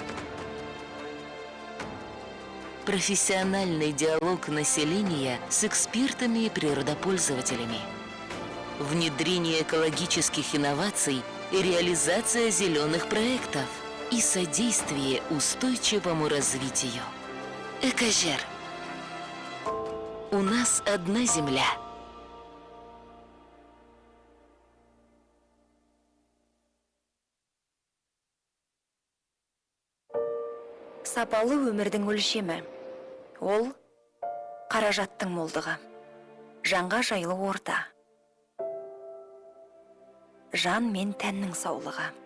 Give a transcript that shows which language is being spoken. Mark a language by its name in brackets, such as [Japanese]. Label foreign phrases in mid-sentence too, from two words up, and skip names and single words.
[Russian] Профессиональный диалог населения с экспертами и природопользователями. Внедрение экологических инноваций и реализация зеленых проектов и содействие устойчивому развитию. ЭКОЖЕР. У нас одна земля. [Kazakh] Сапалы өмірдің өлшемі. Ол қаражаттың молдығы. Жанға жайлы орта. Жан мен тәннің саулығы.